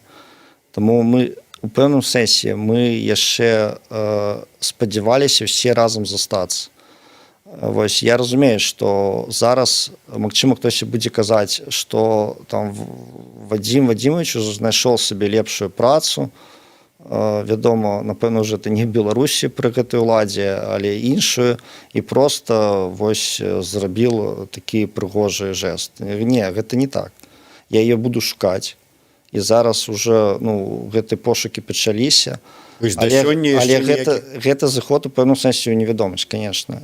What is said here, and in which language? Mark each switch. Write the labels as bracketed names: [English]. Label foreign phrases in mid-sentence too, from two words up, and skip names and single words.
[Belarusian] Таму мы у пэўным сэнсе мы яшчэ спадзяваліся ўсе разам застацца. Вось, я разумею, што зараз, магчыма, хтось будзе казаць, што там Вадзім Вадзімович уже знайшоў сабе лепшую працу. Вядома, напэўна, уже это не в Беларусі пры гэтай уладзе, але іншую, і проста вось зрабіў такі прыгожы жэст. Не, гэта не так. Я яе буду шукаць. І зараз уже, ну, гэтыя пошукі пачаліся. Але гэта зыход у пэўным сэнсе ў невядомасць, конечно.